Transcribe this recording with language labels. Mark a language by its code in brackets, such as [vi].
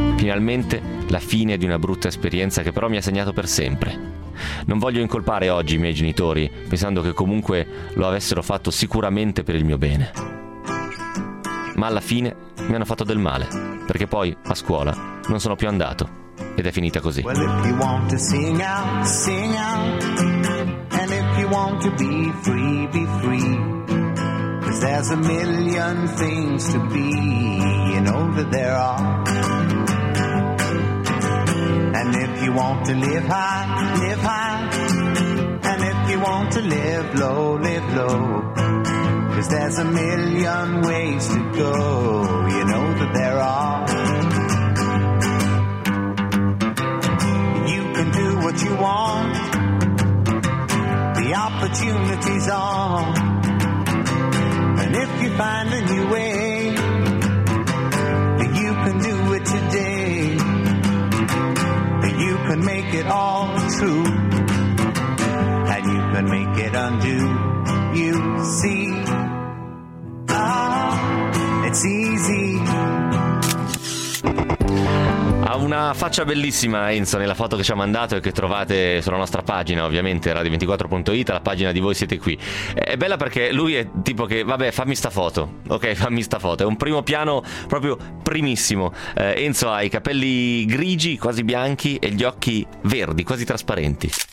[it] Finalmente la fine di una brutta esperienza che però mi ha segnato per sempre. Non voglio incolpare oggi i miei genitori, pensando che comunque lo avessero fatto sicuramente per il mio bene. Ma alla fine mi hanno fatto del male, perché poi a scuola non sono più andato ed è finita così. [en] Well, if you want to sing out, sing out. And if you want to be free, be free. 'Cause there's a million things to be, you know that there are. And if you want to live high, live high. And if you want to live low, live low. 'Cause there's a million ways to go, you know that there are. Can do what you want, the opportunity's on, and if you find a new way, you can do it today, you can make it all true, and you can make it undo, you see, ah, it's easy. [it] Ha una faccia bellissima Enzo nella foto che ci ha mandato e che trovate sulla nostra pagina, ovviamente radio24.it, la pagina di Voi Siete Qui. È bella perché lui è tipo che vabbè, fammi sta foto, ok, fammi sta foto. È un primo piano proprio primissimo. Enzo ha i capelli grigi, quasi bianchi, e gli occhi verdi, quasi trasparenti.